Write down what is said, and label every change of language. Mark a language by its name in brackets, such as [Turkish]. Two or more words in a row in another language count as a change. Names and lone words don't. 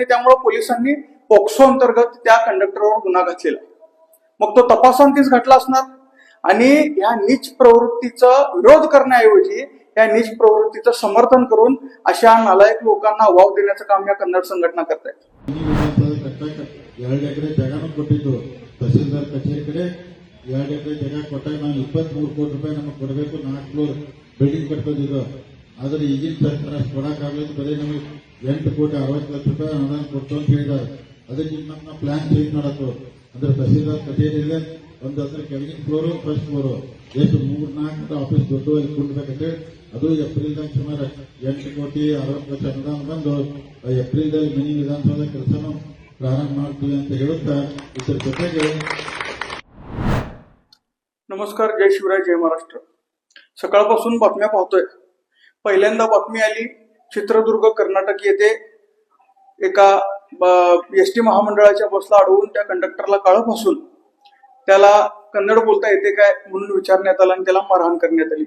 [Marathi] त्यामुळे पोलिसांनी पोक्सो अंतर्गत त्या कंडक्टरवर गुन्हा घातलेला आहे. मग तो तपासांतीच घटला असणार आणि या नीच प्रवृत्तीचा विरोध करण्याऐवजी या नीच प्रवृत्तीचं समर्थन करून अशा नालायक लोकांना वाव देण्याचं काम या कन्नड संघटना करतायत. [Kannada] ತಹಸೀಲ್ದಾರ್ ಕಚೇರಿ ಕಡೆ 2 ಎಕರೆ ಜಾಗ ಕೊಟ್ಟಾಗ ನಾವು 23 ಕೋಟಿ ರೂಪಾಯಿ ನಮಗೆ ಕೊಡಬೇಕು, 4 [English] floor building [Kannada] ಕಟ್ಕೋದಿದ್ದು. ಆದರೆ ಈಗಿನ ಸರ್ಕಾರ ಕೊಡಕ್ಕಾಗಲಿಲ್ಲ, ಬರೀ ನಮಗೆ 8 ಕೋಟಿ 60 ಲಕ್ಷ ರೂಪಾಯಿ ಅನುದಾನ ಕೊಟ್ಟು ಅಂತ ಹೇಳಿದ್ದಾರೆ. ಅದಕ್ಕೆ ನಮ್ಮ [English] plan change [Kannada] ಮಾಡತ್ತು. ಅಂದ್ರೆ ತಹಸೀಲ್ದಾರ್ ಕಚೇರಿಯಲ್ಲಿ ಒಂದು ಅದ್ರ ಕೆಳಗಿನ [English] floor first floor [Kannada] ಎಷ್ಟು 3-4 ಆಫೀಸ್ ದೊಡ್ಡವಾಗಿ ಕೊಡ್ಬೇಕಂದ್ರೆ ಅದು ಏಪ್ರಿಲ್ದಾಗ ಸುಮಾರು 8 ಕೋಟಿ 60 ಲಕ್ಷ ಅನುದಾನ ಬಂದು ಏಪ್ರಿಲ್ದಲ್ಲಿ ಮಿನಿ ವಿಧಾನಸೌಧ ಕೆಲಸನೂ प्रारंभ ಮಾಡ್ತೀವಿ ಅಂತ ಹೇಳುತ್ತಾ ಇದರ ಜೊತೆಗೆ [Marathi] नमस्कार, जय शिवराय, जय महाराष्ट्र. सकाळपासून बातम्या पाहतोय. पहिल्यांदा बातमी आली चित्रदुर्ग कर्नाटक येथे एका एसटी महामंडळाच्या बसला अडवून त्या कंडक्टरला काळं फासून त्याला कन्नड बोलता येते काय म्हणून विचारण्यात आलं आणि त्याला मारहाण करण्यात आली.